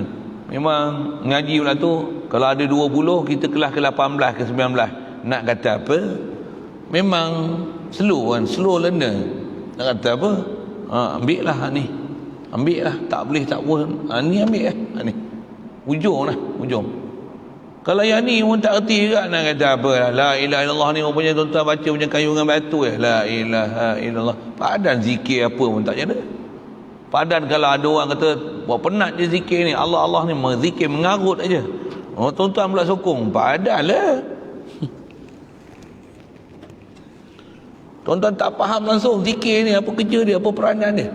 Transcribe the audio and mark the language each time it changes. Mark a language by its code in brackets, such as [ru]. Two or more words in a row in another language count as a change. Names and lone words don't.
[ms] Memang ngaji pula tu, kalau ada 20 kita kelas ke 18 ke 19. Nak kata apa? Memang slow kan, [en] slow learner. [ms] Nak kata apa? Ambil lah ni. Ambil lah, tak boleh tak pun. Ni ambil lah, ni. Ujung lah, ujung. Kalau yang ni pun tak erti juga nak kata apa. [ar] لا إله إلا الله [ms] ni rupanya tuan-tuan baca macam kayu dengan batu [ar] لا إله إلا الله. [ms] Padan zikir apa pun tak ada. Padan kalau ada orang kata buat penat je zikir ni, Allah Allah ni zikir mengarut aja. Tuan-tuan pula sokong, padan lah. Tuan-tuan tak faham langsung zikir ni apa kerja dia, apa peranan dia.